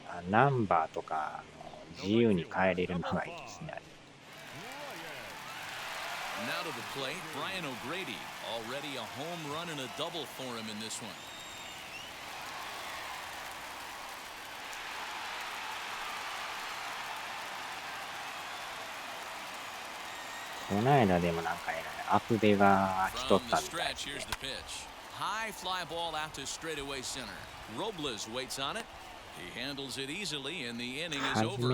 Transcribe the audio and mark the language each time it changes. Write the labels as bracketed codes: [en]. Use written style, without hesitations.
[ja] ナンバーとか自由に変えれるのがいいですね。 [en] Now to the plate, Brian O'Grady. Already a home run and a double for him in this one. [ja] この間でもなんかアップデが来とったみたいですね。 [en] High fly ball out to straightaway center. Robles waits on it. He handles it easily, and the inning is over.